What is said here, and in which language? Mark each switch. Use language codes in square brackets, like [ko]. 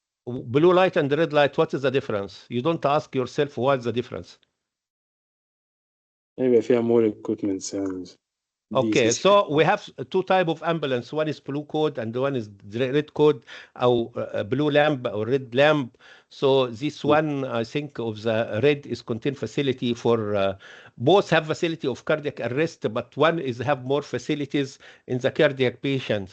[en] Blue light and red light, what is the difference? You don't ask yourself what's the difference. [ar] يبقى فيها [en] more equipments [ar] يعني. [en] Okay, so we have two type of ambulance. One is blue code and one is red code, or blue lamp or red lamp. So this one, I think, of the red is contain facility for both have facility of cardiac arrest, but one is have more facilities in the cardiac patients.